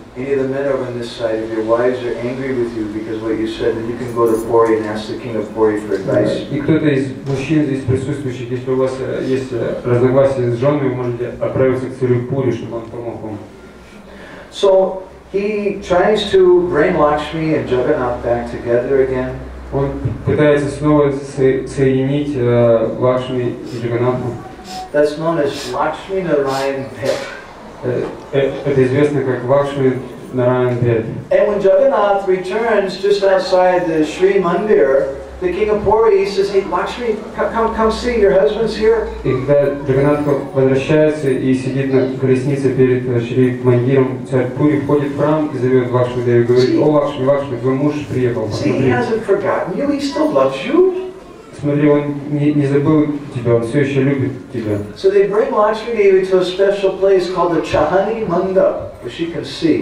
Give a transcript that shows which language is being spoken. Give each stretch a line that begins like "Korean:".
English: Any of the men over on this side, if your wives are angry with you because what you said, then you can go to Puri and ask the king of Puri for advice.
Russian: И кто-то из мужчин здесь присутствующих, если у вас есть разногласия с женой, вы можете отправиться к царю Пури, чтобы он помог вам.
English: So he tries to bring Lakshmi and Jagannath back together again.
Russian: Он пытается снова соединить Лакшми и Джаганнатху.
English: That's known as Lakshmi Narayan Bhet.
Russian: Это известно как Лакшми Нараян Бет.
English: And when Jagannath returns just outside the Sri Mandir, the king of Puri says, "Hey, Lakshmi, come see, your husband's here."
Russian: И когда Джаганнатха возвращается и сидит на колеснице перед Шри Мандиром, царь Пури входит в храм и зовет Лакшми Деви и говорит: "О, Лакшми, Лакшми, твой муж приехал,
English: See, he
Russian: посмотри."
English: hasn't forgotten you, he still loves you.
Russian: Смотри, он не забыл тебя, он все еще любит тебя.
English: So they bring Lakshmi Devi to a special place called the Chahani Manda, where she can see.